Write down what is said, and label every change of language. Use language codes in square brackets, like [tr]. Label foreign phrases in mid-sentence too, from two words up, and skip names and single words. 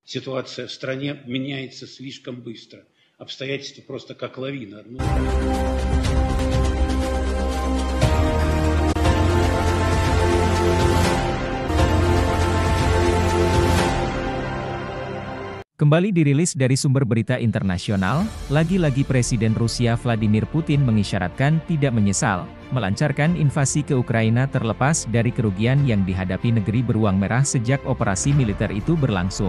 [ru] Ситуация в стране меняется слишком быстро. Обстоятельства просто как лавина. [id] Kembali dirilis dari sumber berita internasional, lagi-lagi Presiden Rusia Vladimir Putin mengisyaratkan tidak menyesal melancarkan invasi ke Ukraina terlepas dari kerugian yang dihadapi negeri beruang merah sejak operasi militer itu berlangsung.